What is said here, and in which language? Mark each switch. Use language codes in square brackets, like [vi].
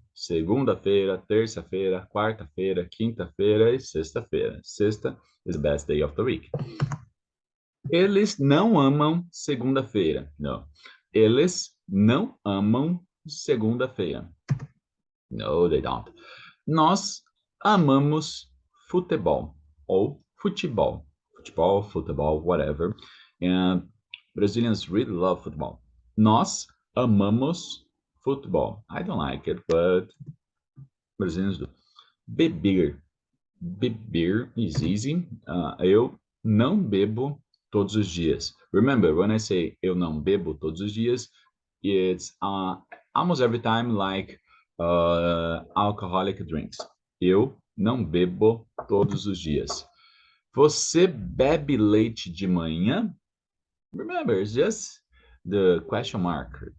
[pt] segunda-feira, terça-feira, quarta-feira, quinta-feira e sexta-feira. [en] Sexta is the best day of the week. [pt] Eles não amam segunda-feira. Não. Eles não amam segunda-feira. [en] No, they don't. [pt] Nós amamos futebol ou futebol. Futebol, futebol, [en] whatever. And Brazilians really love football. [pt] Nós amamos futebol. [en] I don't like it, but Brazilians do. Beber. Beber is easy. [pt] Eu não bebo todos os dias. [en] Remember, when I say [pt] eu não bebo todos os dias, [en] it's almost every time like alcoholic drinks. [pt] Eu não bebo todos os dias. Você bebe leite de manhã? [en] Remember, it's just the question mark.